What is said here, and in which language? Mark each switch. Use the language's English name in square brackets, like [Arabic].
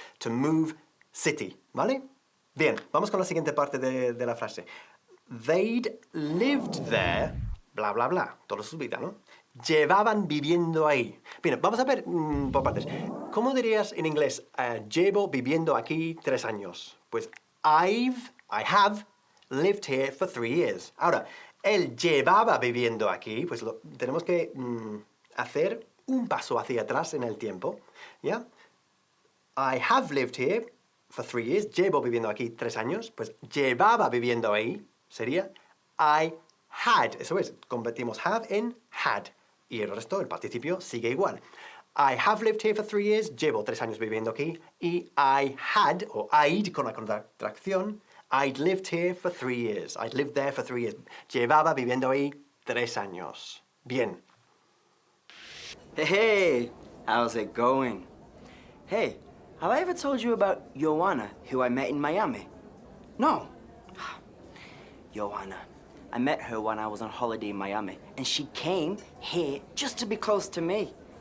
[English] To move city, [Spanish] ¿vale? Bien, vamos con la siguiente parte de la frase. [English] They'd lived there, [Spanish] bla, bla, bla, toda su vida, ¿no? Llevaban viviendo ahí. Bien, vamos a ver por partes. ¿Cómo dirías en inglés, llevo viviendo aquí 3 años? [English] Pues I have lived here for 3 years. [Spanish] Ahora, él llevaba viviendo aquí, pues tenemos que hacer un paso hacia atrás en el tiempo, ¿ya? [English] I have lived here for 3 years. [Spanish] Llevo viviendo aquí 3 años. Pues llevaba viviendo ahí sería [English] I had. [Spanish] Eso es, convertimos have en had. Y el resto, el participio, sigue igual. [English] I have lived here for 3 years. [Spanish] Llevo 3 años viviendo aquí. [English] Y I had, o I'd, [Spanish] con la contracción, [English] I'd lived here for 3 years. I'd lived there for 3 years. [Spanish] Llevaba viviendo ahí 3 años. Bien. [English] Hey, how's it going? Hey, have I ever told you about Joanna, who I met in Miami? No. Joanna. I met her when I was on holiday in Miami, and she came here just to be close to me.